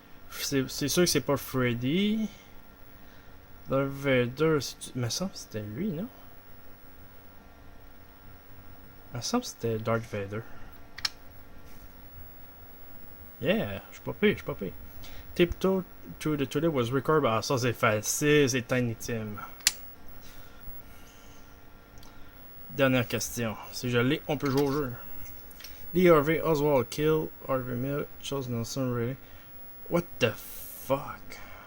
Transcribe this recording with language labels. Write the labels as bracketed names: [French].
[French] C'est sûr que c'est pas Freddy. Darth Vader, il me semble que c'était lui, non? Il me semble que c'était Darth Vader. Yeah, je suis pas pire. [English] Tiptoe Through the Tulips was recorded. [French] Ah, ça c'est facile, c'est Tiny Tim. Dernière question. Si je l'ai, on peut jouer au jeu. [English] Lee Harvey Oswald kill Harvey Milk, Charles Nelson really. What the fuck?